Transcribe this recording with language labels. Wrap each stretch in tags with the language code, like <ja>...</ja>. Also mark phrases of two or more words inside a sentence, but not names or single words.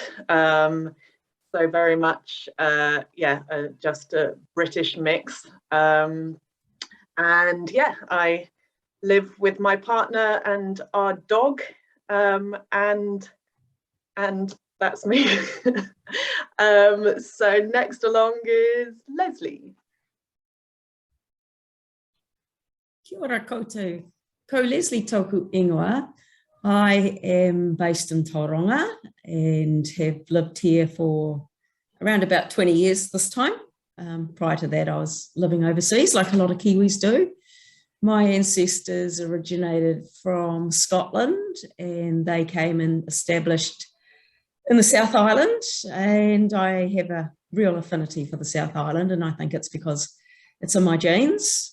<en>So very much, just a British mix. And yeah, I live with my partner and our dog, and that's me. So next along is Leslie.</en> <mi>Kia ora koutou. Ko Leslie tōku ingoa.</mi> <en>I am based in Tauranga and have lived here for around about 20 years this time. Prior to that, I was living overseas, like a lot of Kiwis do. My ancestors originated from Scotland, and they came and established in the South Island, and I have a real affinity for the South Island, and I think it's because it's in my genes.</en>